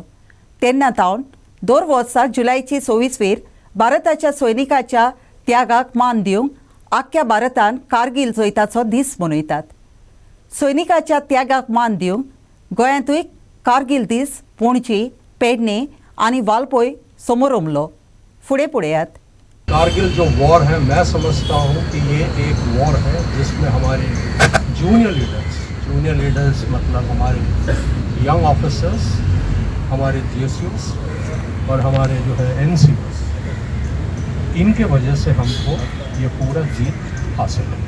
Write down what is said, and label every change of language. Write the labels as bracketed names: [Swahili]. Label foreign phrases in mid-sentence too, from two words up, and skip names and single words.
[Konkani] तेन्ना तावन दर वर्सा जुलयाचे 26 भारताच्या सैनिकाच्या त्यागाक मान दिवंक आख्ख्या भारतान कारगिल जैताचो दीस मनयतात. सैनिकाच्या त्यागाक मान दिवंक गोंयांतूय कारगिल दीस पणजी, पेडणे आनी वालपय समारंभलो. फुडें पळयात. [Hindi] कारगिल जो वॉर है, मैं समझता हूँ कि ये एक वॉर है जिसमें हमारे [English] junior leaders [Hindi] मतलब हमारे [English] young officers, [Hindi] हमारे GSUs और हमारे जो है NCOs, इनके वजह से हमको ये पूरा जीत हासिल हुआ.